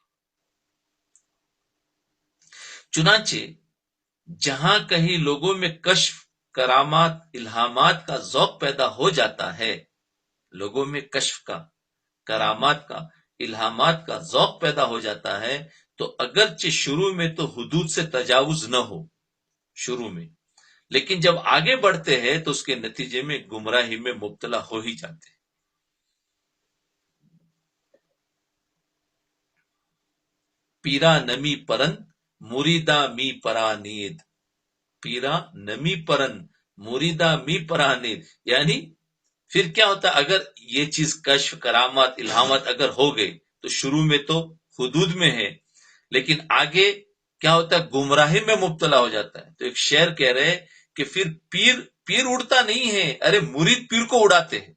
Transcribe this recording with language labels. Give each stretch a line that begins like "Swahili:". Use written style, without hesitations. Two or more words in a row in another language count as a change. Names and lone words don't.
Urdu: چنانچہ جہاں کہیں لوگوں میں کشف، کرامات، الہامات کا ذوق پیدا ہو جاتا ہے، لوگوں میں کشف کا، کرامات کا، الہامات کا ذوق پیدا ہو جاتا ہے، تو اگرچہ شروع میں تو حدود سے تجاوز نہ ہو شروع میں، لیکن جب آگے بڑھتے ہیں تو اس کے نتیجے میں گمراہی میں مبتلا ہو ہی جاتے ہیں.
Persian: پیرا نمی پرند مریدا می پرانید. پیرا نمی پرند مریدا می پرانید،
Urdu: یعنی پھر کیا ہوتا ہے؟ اگر یہ چیز کشف، کرامات، الہامات اگر ہو گئی تو شروع میں تو حدود میں ہے، لیکن آگے کیا ہوتا ہے؟ گمراہی میں مبتلا ہو جاتا ہے. تو ایک شعر کہہ رہے کہ پھر پیر اڑتا نہیں ہے، ارے مرید پیر کو اڑاتے ہیں.